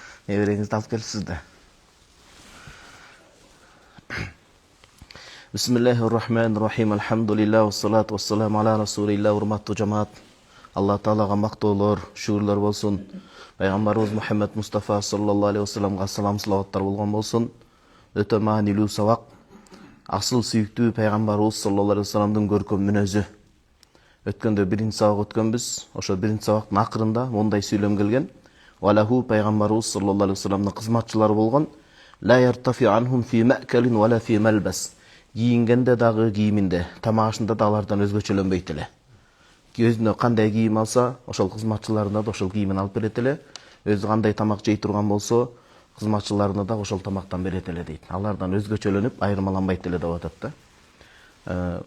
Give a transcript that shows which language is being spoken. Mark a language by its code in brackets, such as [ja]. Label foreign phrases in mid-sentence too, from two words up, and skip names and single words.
[ky] Небереңизди алып келипсиз да. [ar] بسم الله الرحمن الرحيم. الحمد لله والصلاة والسلام على رسول الله. [ky] Урматтуу жамаат, Алла Таалага мактоолор, шүгүрлөр болсун. Пайгамбарыбыз Мухаммад Мустафа [ar] صلى الله عليه [ky] вассаламга салам салаваттар болгон болсун. Өтө маанилүү сабак. Асыл сүйүктүү пайгамбарыбыз [ar] صلى الله عليه [ky] вассаламдын көркөм мүнөзү. Өткөндө биринчи сабак өткөнбүз. Ошо биринчи сабактын акырында мондай сүйлөм келген. Валаху пайгамбарыбыз [ar] صلى الله عليه [ky] вассаламдын кызматчылары болгон. [ar] لا يرتفع عنهم في مأكل ولا في ملبس. [ky] Кийингенде дагы, кийиминде, тамагышында да алардан өзгөчөлөнбөйт эле. Өзүнө кандай кийим алса, ошол кызматчыларына да ошол кийимин алып берет эле. Өзү кандай тамак жей турган болсо, кызматчыларына да ошол тамактан берет эле дейт. Алардан өзгөчөлөнүп, айырмаланбайт эле деп атат да.